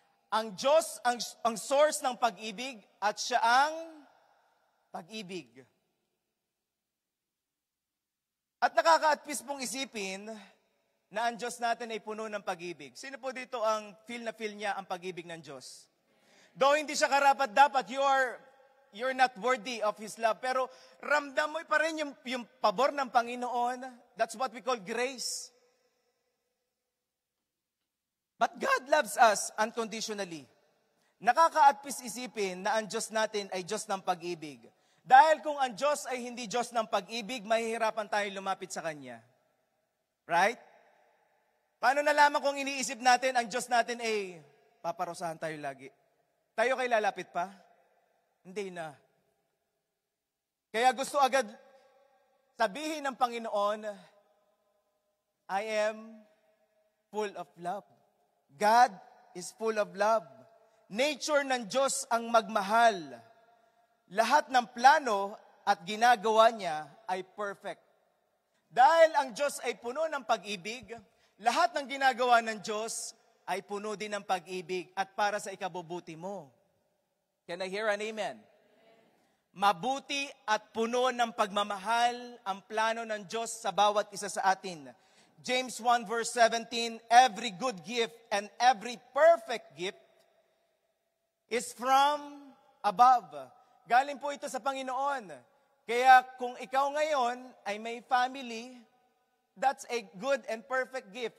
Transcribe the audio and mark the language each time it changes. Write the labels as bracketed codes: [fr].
[tl] Ang Diyos ang source ng pag-ibig at siya ang pag-ibig. At nakaka-atpis pong isipin na ang Diyos natin ay puno ng pag-ibig. Sino po dito ang feel niya ang pag-ibig ng Diyos? [en] Though [tl] hindi siya karapat-dapat, [en] you're not worthy of His love. [tl] Pero ramdam mo pa rin yung pabor ng Panginoon. [en] That's what we call grace. But God loves us unconditionally. [tl] Nakaka-atpis isipin na ang Diyos natin ay Diyos ng pag-ibig. Dahil kung ang Diyos ay hindi Diyos ng pag-ibig, mahihirapan tayo lumapit sa Kanya. Right? Paano nalaman kung iniisip natin, ang Diyos natin ay paparusahan tayo lagi? Tayo kay lalapit pa? Hindi na. Kaya gusto agad sabihin ng Panginoon, [en] I am full of love. [tl] God is full of love. Nature ng Diyos ang magmahal. Lahat ng plano at ginagawa niya ay perfect. Dahil ang Diyos ay puno ng pag-ibig, lahat ng ginagawa ng Diyos ay puno din ng pag-ibig at para sa ikabubuti mo. [en] Can I hear an amen? [tl] Mabuti at puno ng pagmamahal ang plano ng Diyos sa bawat isa sa atin. [en] James 1 verse 17, every good gift and every perfect gift is from above. [tl] Galing po ito sa Panginoon. Kaya kung ikaw ngayon ay may family, [en] that's a good and perfect gift.